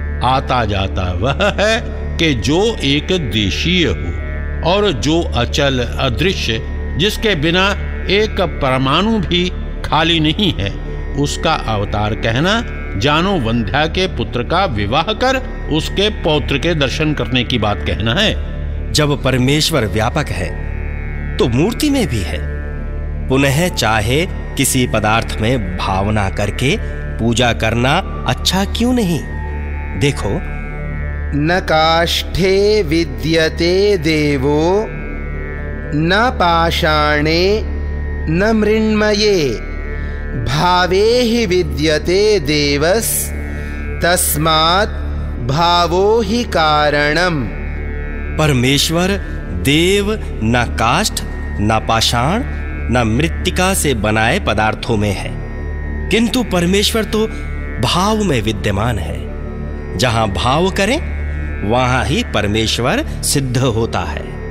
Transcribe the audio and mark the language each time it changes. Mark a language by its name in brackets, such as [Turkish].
[Hindi] आता जाता वह है कि जो एक देशीय हो, और जो अचल अदृश्य जिसके बिना एक परमाणु भी खाली नहीं है, उसका अवतार कहना जानो वंध्या के पुत्र का विवाह कर उसके पौत्र के दर्शन करने की बात कहना है। जब परमेश्वर व्यापक है तो मूर्ति में भी है, पुनः चाहे किसी पदार्थ में भावना करके पूजा करना अच्छा क्यों नहीं? देखो, [Sanskrit] न काष्ठे विद्यते देवो न पाषाणे न मृण्मये भावे हि विद्यते देवस तस्मात् भावो हि कारणम्। [Hindi] परमेश्वर देव न काष्ठ न पाषाण न मृत्तिका से बनाए पदार्थों में है, किंतु परमेश्वर तो भाव में विद्यमान है। जहां भाव करें वहां ही परमेश्वर सिद्ध होता है।